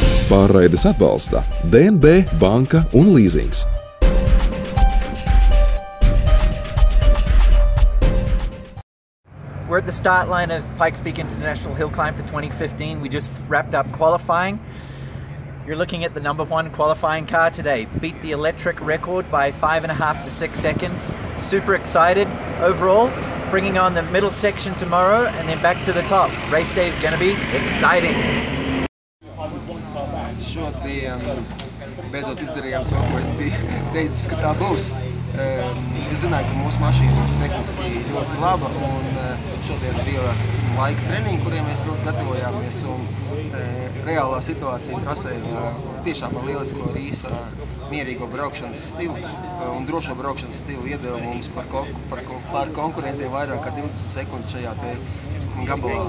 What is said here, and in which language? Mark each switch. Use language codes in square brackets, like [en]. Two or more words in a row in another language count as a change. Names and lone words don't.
[lv] Pārraides atbalsta DNB banka un līzings. [en] We're at the start line of Pikes Peak International Hill Climb for 2015. We just wrapped up qualifying. You're looking at the #1 qualifying car today. Beat the electric record by 5.5 to 6 seconds. Super excited overall. Bringing on the middle section tomorrow and then back to the top. Race day is going to be exciting. [lv] Šodien beidzot izdarījām to, ko es biju teicis, ka tā būs. Es zināju, ka mūsu mašīna ir tehniski ļoti laba, un šodien bija laika treniņi, kuriem mēs ļoti gatavojāmies, un reālā situācija trasē tiešām ar lielisko īsa mierīgo braukšanas stilu un drošo braukšanas stilu iedeva mums par konkurentiem vairāk kā 20 sekundes šajā gabalā.